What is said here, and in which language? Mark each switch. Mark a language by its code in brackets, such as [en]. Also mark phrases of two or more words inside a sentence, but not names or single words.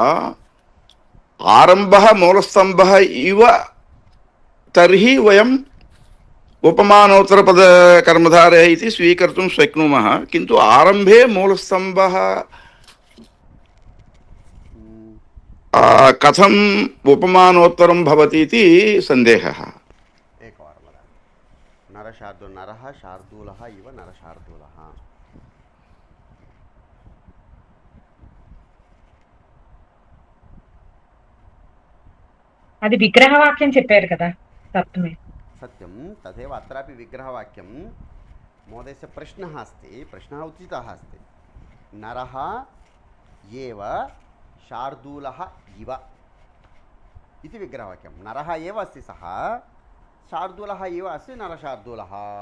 [sa] आरम्भः मूलस्तम्भः इव तर्हि वयम् उपमानोत्तरपदकर्मधारः इति स्वीकर्तुं शक्नुमः किन्तु आरम्भे मूलस्तम्भः कथम् उपमानोत्तरं भवति इति सन्देहः एकवारं वदामि नरः शार्दूलः इव नरशार्दूलः [te] అది విగ్రహవాక్యం చెప్పారు కదా సప్తమే [sa] सत्यं तथैव अत्रापि विग्रहवाक्यं महोदयस्य प्रश्नः अस्ति प्रश्नः उचितः अस्ति नरः एव शार्दूलः इव इति विग्रहवाक्यं नरः एव अस्ति सः शार्दूलः एव अस्ति नरशार्दूलः